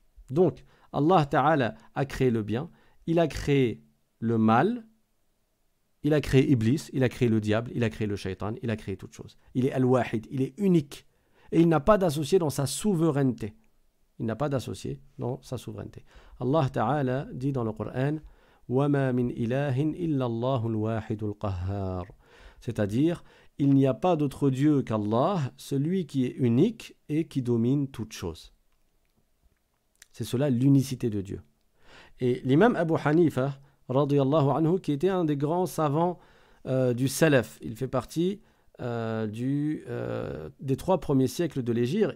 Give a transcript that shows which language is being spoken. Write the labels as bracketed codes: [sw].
[fr] Donc, Allah Ta'ala a créé le bien, il a créé le mal, il a créé Iblis, il a créé le diable, il a créé le shaitan, il a créé toutes choses. Il est Al-Wahid, il est unique. Et il n'a pas d'associé dans sa souveraineté. Il n'a pas d'associé dans sa souveraineté. Allah Ta'ala dit dans le Coran [ar] وَمَا مِنْ إِلَهٍ إِلَّا اللَّهُ الْوَاحِدُ الْقَهَّارُ. [fr] C'est-à-dire, il n'y a pas d'autre Dieu qu'Allah, celui qui est unique et qui domine toutes choses. C'est cela l'unicité de Dieu. Et l'imam Abu Hanifa, radiyallahu anhu, qui était un des grands savants du Salaf, il fait partie des 3 premiers siècles de l'Hégire.